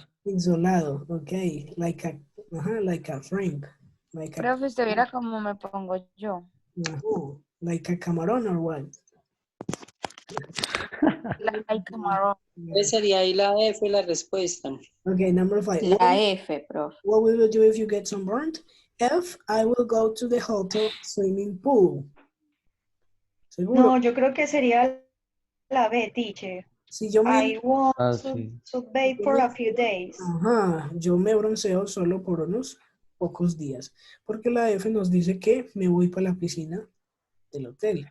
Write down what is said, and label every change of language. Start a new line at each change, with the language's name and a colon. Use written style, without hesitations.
English: Ensolado, ok. Like a shrimp.
Spanish: Profe, usted viera cómo me pongo yo.
English: Like a camarón or what? Like camarón.
Spanish: Esa sería ahí la F la respuesta.
English: Okay, number 5.
Spanish: La F, profe.
English: What will you do if you get sunburned? F, I will go to the hotel swimming pool.
Spanish: ¿Seguro? No, yo creo que sería la B, teacher. Si yo
English: I want
Spanish: sí.
English: to bathe for a few days.
Spanish: Ajá, yo me bronceo solo por unos pocos días. Porque la F nos dice que me voy para la piscina del hotel.